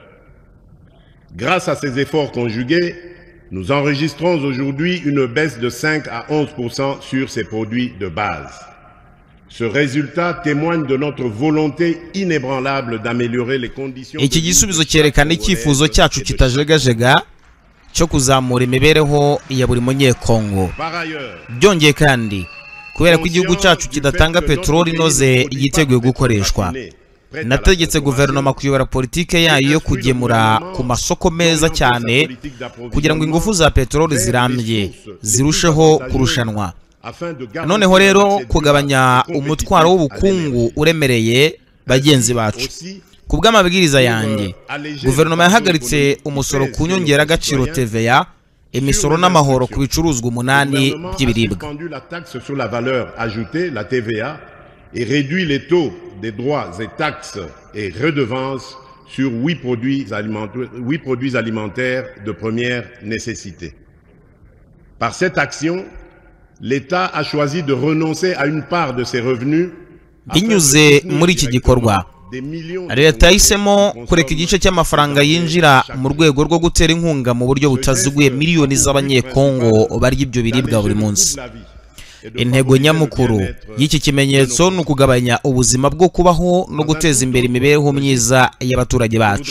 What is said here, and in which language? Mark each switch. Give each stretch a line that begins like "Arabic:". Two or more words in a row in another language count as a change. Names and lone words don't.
French: Grâce à ces efforts conjugués, nous enregistrons aujourd'hui une baisse de 5 à 11% sur ces produits de base. Ce résultat témoigne de notre volonté inébranlable d'améliorer les conditions.
Kinyarwanda: Iki gisubizo cyerekana icyifuzo cyacu kitajegajega cyo kuzamura imibereho ya buri munyekongo. Byongeye kandi, kubera ko igihugu cyacu kidatanga peteroli inoze yiteguye gukoreshwa, nategetse guverinoma kuyobora politike yayo yo kugemura ku masoko meza cyane kugira ngo ingufu za peteroli zirambye zirusheho kurushanwa. Noneho rero kugabanya umutwaro w'ubukungu uremereye bagenzi bacu. Ku bw'amabwiriza yanjye, guverinoma yahagaritse umusoro ku nyongeragaciro TVA imisoro n'amahoro ku bicuruzwa 8 by'ibiribwa.
French: La taxe sur la valeur ajoutée, la TVA, et réduit les taux des droits et taxes et redevances sur 8 produits alimentaires de première nécessité. Par cette action, l'État a choisi de renoncer à une part de ses revenus.
Kinyarwanda: Binyuze muri iki gikorwa, leta yahisemo kureka igice cy'amafaranga yinjira mu rwego rwo gutera inkunga mu buryo butaziguye miliyoni z'abanyekongo barya ibyo biribwa buri munsi. Intego nyamukuru y'iki kimenyetso ni ukugabanya ubuzima bwo kubaho no guteza imbere imibereho myiza y'abaturage bacu.